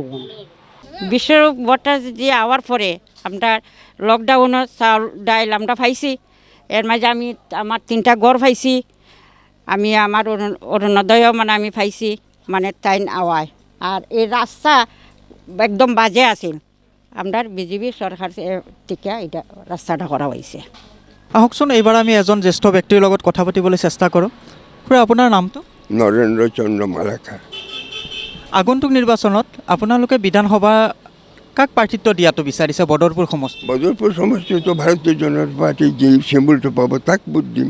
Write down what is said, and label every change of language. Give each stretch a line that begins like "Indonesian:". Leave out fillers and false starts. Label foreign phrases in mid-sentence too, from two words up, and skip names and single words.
Bangla: বিশ্বরূপ ভট্টাচার্য আওয়ার পরে আমরা লকডাউনের চাউল ডাইল আমরা পাইছি, এর মাঝে আমি আমার 3টা ঘর পাইছি, আমি আমার অরুণোদয়ও মানে আমি পাইছি, মানে টাইন আওয়ায়। আর এই রাস্তা একদম বাজে আছিল, আমরা বিজেপি সরকার থেকে এটা রাস্তাটা করা হয়েছে।
Assamese: আহকচোন এইবাৰ আমি এজন জ্যেষ্ঠ ব্যক্তিৰ লগত কথা পাতিবলৈ চেষ্টা কৰোঁ। খুৰা, আপোনাৰ নামটো? নৰেন্দ্ৰ চন্দ্ৰ মালাকাৰ। আগন্তুক নিৰ্বাচনত আপোনালোকে বিধানসভা কাক প্ৰাৰ্থিত্ব দিয়াটো বিচাৰিছে বদৰপুৰ সমষ্টি? বদৰপুৰ সমষ্টিটো ভাৰতীয় জনতা পাৰ্টি যি চিম্বলটো পাব তাক ভোট দিম।